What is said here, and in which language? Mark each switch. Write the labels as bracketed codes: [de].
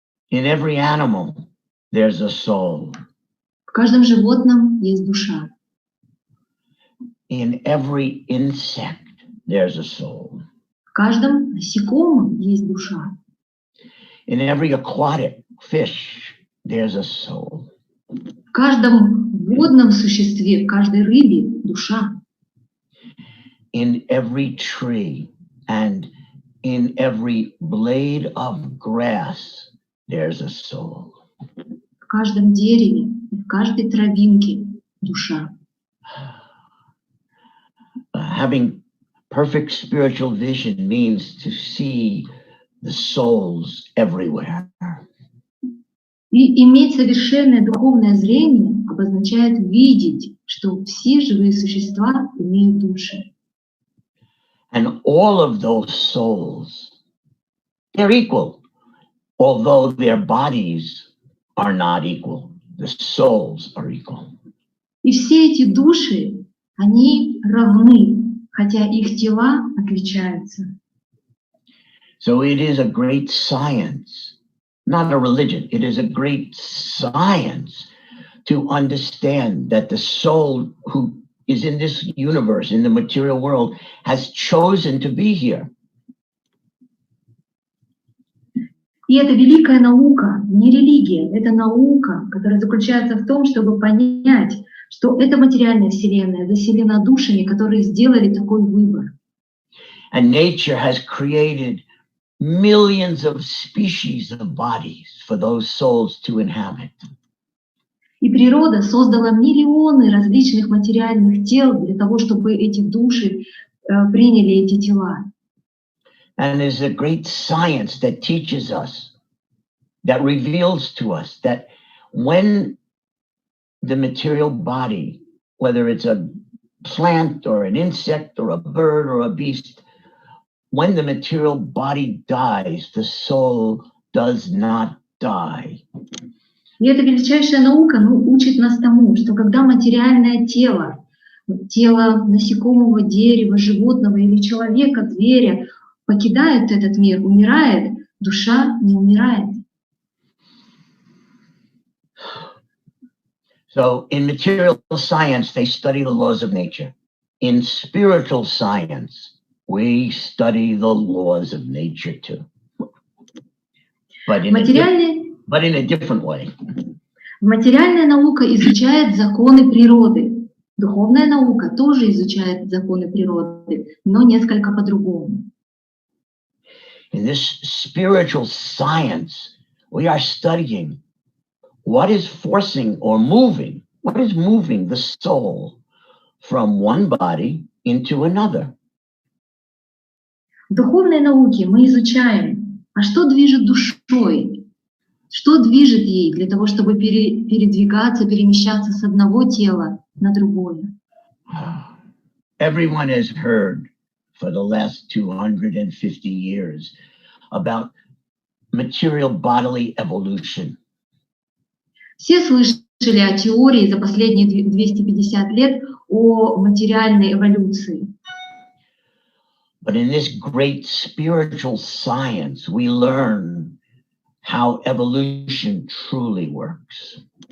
[en] In every animal, there's a soul. [ru] В каждом животном есть душа. [en] In every insect, there's a soul. [ru] В каждом насекомом есть душа. [en] In every aquatic fish, there's a soul. [ru] В каждом водном существе, в каждой рыбе душа. [en] In every tree and in every blade of grass, there's a soul. [ru] В каждом дереве, в каждой травинке душа. [en] Having perfect spiritual vision means to see the souls everywhere. [ru] И иметь совершенное духовное зрение обозначает видеть, что все живые существа имеют души. [en] And all of those souls, they're equal, although their bodies are not equal. The souls are equal. [ru] И все эти души, они равны, хотя их тела отличаются. [en] So it is a great science, not a religion. It is a great science to understand that the soul who is in this universe, in the material world, has chosen to be here. [ru] И это великая наука, не религия, это наука, которая заключается в том, чтобы понять, что эта материальная вселенная заселена душами, которые сделали такой выбор. [en] And nature has created millions of species of bodies for those souls to inhabit. [ru] И природа создала миллионы различных материальных тел для того, чтобы эти души приняли эти тела. [en] And there's a great science that teaches us, that reveals to us that when the material body, whether it's a plant or an insect or a bird or a beast, when the material body dies, the soul does not die. [ru] И эта величайшая наука учит нас тому, что когда материальное тело, тело насекомого, дерева, животного или человека, зверя, покидает этот мир, умирает, душа не умирает. [en] So in material science, they study the laws of nature. In spiritual science, we study the laws of nature too. But in a different way. [ru] Материальная наука изучает законы природы. Духовная наука тоже изучает законы природы, но несколько по-другому. [en] In this spiritual science, we are studying what is forcing or moving, what is moving the soul from one body into another. [ru] В духовной науке мы изучаем, а что движет душой, что движет ей для того, чтобы передвигаться, перемещаться с одного тела на другое. [en] Everyone has heard for the last 250 years about material bodily evolution. [ru] Все слышали о теории за последние 250 лет о материальной эволюции. [en] But in this great spiritual science, we learn how evolution truly works.